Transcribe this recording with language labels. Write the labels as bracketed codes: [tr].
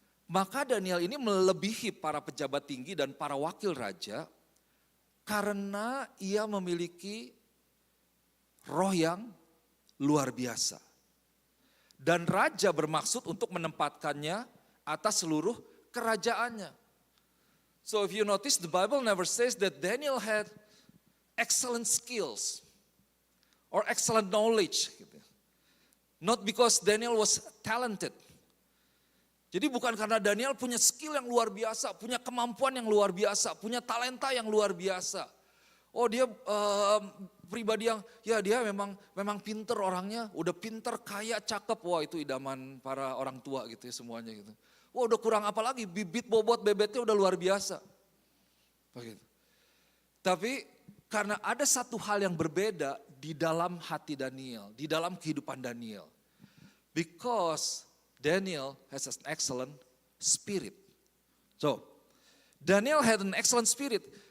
[id] Maka Daniel ini melebihi para pejabat tinggi dan para wakil raja karena ia memiliki roh yang luar biasa. Dan raja bermaksud untuk menempatkannya atas seluruh kerajaannya. [en] So if you notice, the Bible never says that Daniel had excellent skills or excellent knowledge. Not because Daniel was talented. [id] Jadi bukan karena Daniel punya skill yang luar biasa, punya kemampuan yang luar biasa, punya talenta yang luar biasa. Oh dia pribadi yang, ya dia memang pinter orangnya, udah pinter, kaya, cakep. Wah itu idaman para orang tua gitu ya semuanya gitu. Wah udah kurang apa lagi, bibit bobot bebetnya udah luar biasa. Begitu. Tapi karena ada satu hal yang berbeda di dalam hati Daniel, di dalam kehidupan Daniel. [en] Because Daniel has an excellent spirit. So, Daniel had an excellent spirit.